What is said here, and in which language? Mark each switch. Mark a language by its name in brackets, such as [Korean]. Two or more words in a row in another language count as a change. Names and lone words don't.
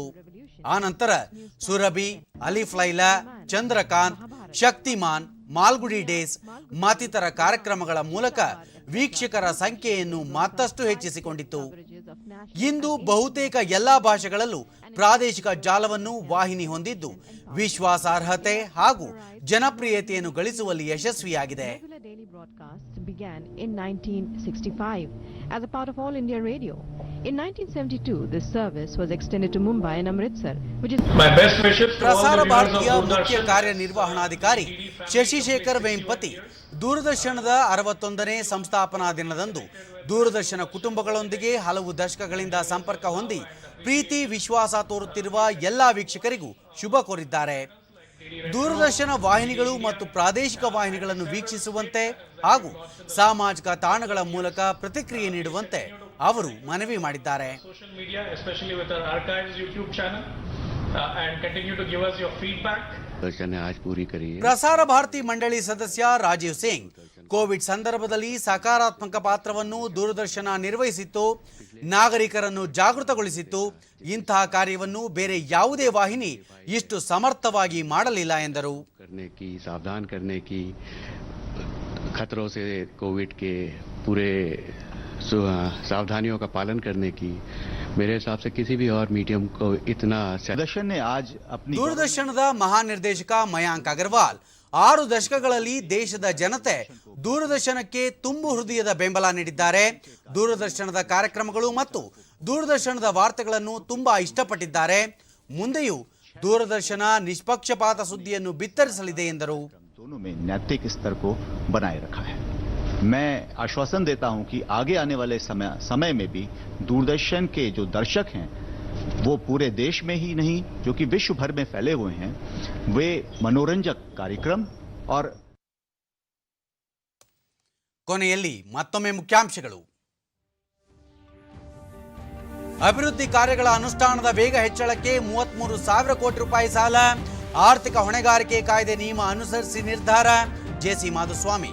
[Kannada] ಆನಂತರ ಸುರಭಿ, ಅಲಿಫ್ ಲೈಲಾ, ಚಂದ್ರಕಾಂತ್, ಶಕ್ತಿಮಾನ್, ಮಾಲ್ಗುಡಿ ಡೇಸ್ ಮತ್ತಿತರ ಕಾರ್ಯಕ್ರಮಗಳ ಮೂಲಕ ವೀಕ್ಷಕರ ಸಂಖ್ಯೆಯನ್ನು ಮತ್ತಷ್ಟು ಹೆಚ್ಚಿಸಿಕೊಂಡಿತು. ಇಂದು ಬಹುತೇಕ ಎಲ್ಲಾ ಭಾಷೆಗಳಲ್ಲೂ ಪ್ರಾದೇಶಿಕ ಜಾಲವನ್ನು ವಾಹಿನಿ ಹೊಂದಿದ್ದು ವಿಶ್ವಾಸಾರ್ಹತೆ ಹಾಗೂ ಜನಪ್ರಿಯತೆಯನ್ನು ಗಳಿಸುವಲ್ಲಿ ಯಶಸ್ವಿಯಾಗಿದೆ. [English] Began in 1965 as a part of All India Radio. In 1972, this service was extended to Mumbai and Amritsar, which is my best wishes to all [Kannada] ಪ್ರಸಾರ [English] the viewers [Kannada] ಭಾರತಿಯ [English] of [Kannada] ಮುಖ್ಯ [English] Doordarshan. [Kannada] ಕಾರ್ಯನಿರ್ವಹಣಾಧಿಕಾರಿ ಶಶಿಶೇಖರ್ ವೆಂಪತಿ ದೂರದರ್ಶನದ 61ನೇ ಸಂಸ್ಥಾಪನಾ ದಿನದಂದು ದೂರದರ್ಶನ ಕುಟುಂಬಗಳೊಂದಿಗೆ ಹಲವು ದಶಕಗಳಿಂದ ಸಂಪರ್ಕ ಹೊಂದಿ ಪ್ರೀತಿ ವಿಶ್ವಾಸ ತೋರುತ್ತಿರುವ ಎಲ್ಲ ವೀಕ್ಷಕರಿಗೂ ಶುಭ ಕೋರಿದ್ದಾರೆ. ದೂರದರ್ಶನ ವಾಹಿನಿಗಳು ಮತ್ತು ಪ್ರಾದೇಶಿಕ ವಾಹಿನಿಗಳನ್ನು ವೀಕ್ಷಿಸುವಂತೆ ಹಾಗೂ ಸಾಮಾಜಿಕ ತಾಣಗಳ ಮೂಲಕ ಪ್ರತಿಕ್ರಿಯೆ ನೀಡುವಂತೆ ಅವರು ಮನವಿ ಮಾಡಿದ್ದಾರೆ. [English] Social media, especially with our archives YouTube channel, and continue to give us your feedback. [Kannada] ಪ್ರಸಾರ ಭಾರತಿ ಮಂಡಳಿ ಸದಸ್ಯ ರಾಜೀವ್ ಸಿಂಗ್ ಕೋವಿಡ್ ಸಂದರ್ಭದಲ್ಲಿ ಸಕಾರಾತ್ಮಕ ಪಾತ್ರವನ್ನು ದೂರದರ್ಶನ ನಿರ್ವಹಿಸಿತ್ತು, ನಾಗರಿಕರನ್ನು ಜಾಗೃತಗೊಳಿಸಿತ್ತು. ಇಂತಹ ಕಾರ್ಯವನ್ನು ಬೇರೆ ಯಾವುದೇ ವಾಹಿನಿ ಇಷ್ಟು ಸಮರ್ಥವಾಗಿ ಮಾಡಲಿಲ್ಲ ಎಂದರು. [Hindi] सावधान करने की खतरों से कोविड के पूरे सावधानियों का पालन करने की मेरे हिसाब से किसी भी और मीडियम को इतना दर्शन ने आज अपनी [Kannada] ದೂರದರ್ಶನದ ಮಹಾನಿರ್ದೇಶಕ ಮಯಾಂಕ್ ಅಗರ್ವಾಲ್ 6 ದಶಕಗಳಲ್ಲಿ ದೇಶದ ಜನತೆ ದೂರದರ್ಶನಕ್ಕೆ ತುಂಬು ಹೃದಯದ ಬೆಂಬಲ ನೀಡಿದ್ದಾರೆ. ದೂರದರ್ಶನದ ಕಾರ್ಯಕ್ರಮಗಳು ಮತ್ತು ದೂರದರ್ಶನದ ವಾರ್ತೆಗಳನ್ನು ತುಂಬಾ ಇಷ್ಟಪಟ್ಟಿದ್ದಾರೆ. ಮುಂದೆಯೂ ದೂರದರ್ಶನ ನಿಷ್ಪಕ್ಷಪಾತ ಸುದ್ದಿಯನ್ನು ಬಿತ್ತರಿಸಲಿದೆ ಎಂದರು. [Hindi] दोनों में नैतिक स्तर को बनाए रखा है. मैं आश्वासन देता हूं कि आगे आने वाले समय में भी दूरदर्शन के जो दर्शक हैं वो पूरे देश में ही नहीं जो कि विश्व भर में फैले हुए हैं, वे मनोरंजक कार्यक्रम और [Kannada] ಕೊನೆಯಲ್ಲಿ ಮತ್ತೊಮ್ಮೆ ಮುಖ್ಯಾಂಶಗಳು. ಅಭಿವೃದ್ಧಿ ಕಾರ್ಯಗಳ ಅನುಷ್ಠಾನದ ವೇಗ ಹೆಚ್ಚಳಕ್ಕೆ 33,000 ಕೋಟಿ ರೂಪಾಯಿ ಸಾಲ, ಆರ್ಥಿಕ ಹೊಣೆಗಾರಿಕೆ ಕಾಯ್ದೆ ನಿಯಮ ಅನುಸರಿಸಿ ನಿರ್ಧಾರ, ಜೆಸಿ ಮಾಧುಸ್ವಾಮಿ.